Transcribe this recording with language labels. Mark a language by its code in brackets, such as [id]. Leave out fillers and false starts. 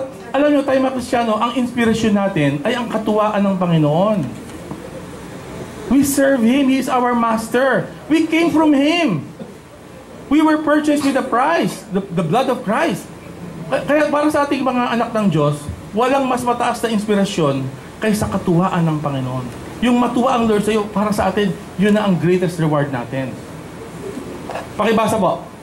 [tl] Alam nyo tayo mga Kristiyano, ang inspirasyon natin ay ang katuwaan ng Panginoon. [en] We serve Him. He is our Master. We came from Him. We were purchased with a price, the blood of Christ. [tl] Kaya para sa ating mga anak ng Diyos, walang mas mataas na inspirasyon kaysa katuwaan ng Panginoon. Yung matuwa ang Lord sa iyo, para sa atin, yun na ang [en] greatest reward [tl] natin. Pakibasa po.